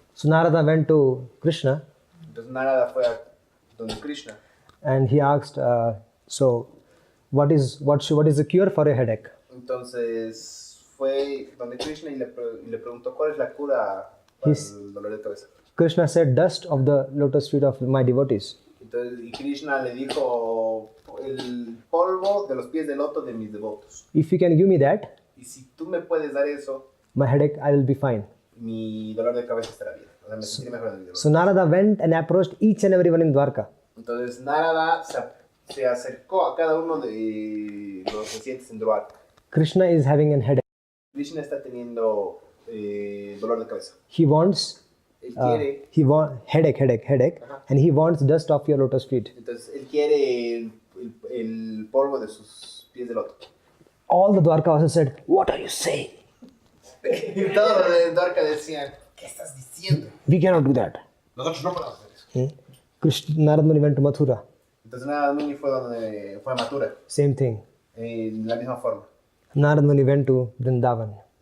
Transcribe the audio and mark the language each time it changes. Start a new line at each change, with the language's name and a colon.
English: So Narada went to Krishna
Spanish: Entonces Narada fue a donde Krishna
English: and he asked, so what is the cure for a headache?
Spanish: Entonces fue donde Krishna y le preguntó cuál es la cura para el dolor de cabeza.
English: Krishna said, dust of the lotus feet of my devotees.
Spanish: Entonces, y Krishna le dijo el polvo de los pies de loto de mis devotos.
English: If you can give me that,
Spanish: Y si tú me puedes dar eso,
English: my headache, I will be fine.
Spanish: mi dolor de cabeza estará bien. O sea, me sentiré mejor de mi dolor.
English: So Narada went and approached each and everyone in Dwarka.
Spanish: Entonces Narada se acercó a cada uno de los residentes en Dwarka.
English: Krishna is having a headache.
Spanish: Krishna está teniendo dolor de cabeza.
English: He wants
Spanish: Él quiere,
English: headache, and he wants dust of your lotus feet.
Spanish: entonces él quiere el polvo de sus pies de loto.
English: All the Dwarkavasis said, "What are you saying?
Spanish: Y todos los de Dwarka decían, ¿qué estás diciendo?
English: We cannot do that."
Spanish: Nosotros no podemos hacer eso.
English: Narada Muni went to Mathura.
Spanish: Entonces Narada Muni fue a Mathura,
English: Same thing.
Spanish: de la misma forma.
English: Narada Muni went to Vrindavan,